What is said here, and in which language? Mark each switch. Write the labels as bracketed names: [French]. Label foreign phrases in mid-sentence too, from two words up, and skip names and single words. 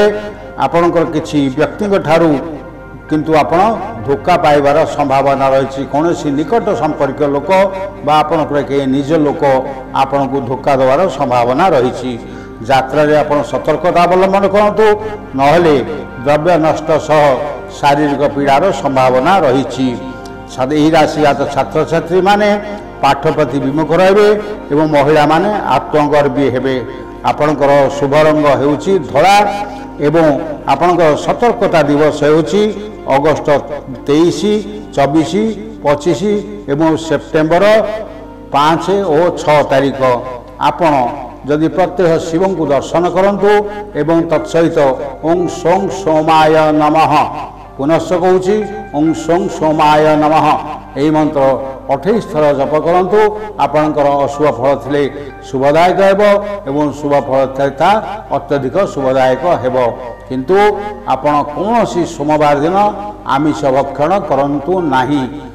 [Odia] ଆପଣକର କିଛି ବ୍ୟକ୍ତିକ ଠାରୂ କିନ୍ତୁ ଆପଣ ଧୋଖା ପାଇବାର ସମ୍ଭାବନା ରହୀ। କୌନ ନିକଟ ସମ୍ପର୍କ ଲୋକ ବା ଆପଣକର କେ ନିଜ ଲୋକ ଆପଣ କୋ ଧୋଖା ଦେୱାର ସମ୍ଭାବନା ରହୀ। ଯାତ୍ରା ରେ ଆପଣ ସତର୍କତା ଅବଲମ୍ବନ କରନ୍ତୁ ନହଲେ ଦ୍ରବ୍ୟ ନଷ୍ଟ ସହ ଶାରୀରିକ ପୀଡ଼ାର ସମ୍ଭାବନା ରହୀ। ୟହୀ ରାଶି ଛାତ୍ର ଛାତ୍ରୀ ମାନେ ପାଠ ପ୍ରତି ବିମୁଖ ରହେ ଏବଂ ମହିଳା ମାନେ ଆତ୍ମଗର୍ବୀ ହେବେ। ଆପଣକର ଶୁଭ ରଙ୍ଗ ହେଉଚୀ ଧଳା ଏବଂ ଆପଣକର ସତର୍କତା ଦିବସ ହେଉଚୀ ଅଗଷ୍ଟ 23, 24, 25 ଏବଂ ସେପ୍ଟେମ୍ବର 5 ଔର 6 ତାରୀଖ। ଆପଣ ଯଦି ପ୍ରତ୍ୟହ ଶିବ କୋ ଦର୍ଶନ କରନ୍ତୁ ଏବଂ ତତ୍ସହିତ ଓଁ ସୋଁ ସୋମାୟ ନମଃ ପୁନଶ୍ଚ କହୂଁ ଓଁ ସୋଁ ସୋମାୟ ନମଃ ୟହୀ ମନ୍ତ୍ର 28 ଥର ଜପ କରନ୍ତୁ ଆପଣକର ଅଶୁଭ ଫଳ ଥିଲେ ଶୁଭଦାୟକ ହେବ ଏବଂ ଶୁଭ ଫଳ ଥା ଅତ୍ୟଧିକ ଶୁଭଦାୟକ ହେବ। କିନ୍ତୁ ଆପଣ କୌନ ସୋମବାର ଦିନ ଆମିଷ ଭକ୍ଷଣ କରନ୍ତୁ ନାହୀ।